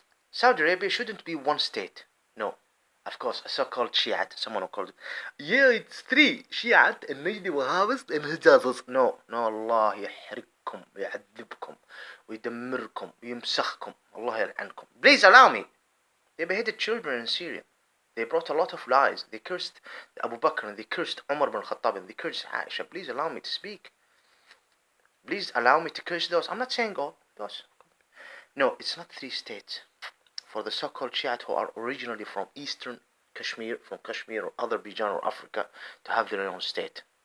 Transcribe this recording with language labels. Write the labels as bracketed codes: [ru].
[en] Saudi Arabia shouldn't be one state. No. Of course, a so-called Shiite, someone who called it, it's three, Shiite, and Najdi Wahhabist, and Hijazis. [ar] No, Allah يحرقكم, يعذبكم, ويدمركم, ويمسخكم, Allah يلعنكم. [en] Please allow me. They beheaded children in Syria. They brought a lot of lies. They cursed Abu Bakr, and they cursed Umar ibn Khattab, and they cursed Aisha. Please allow me to speak. Please allow me to curse those. I'm not saying all those. No, it's not 3 states. For the so-called Shiite who are originally from Eastern Kashmir, from Kashmir or other region or Africa, to have their own state.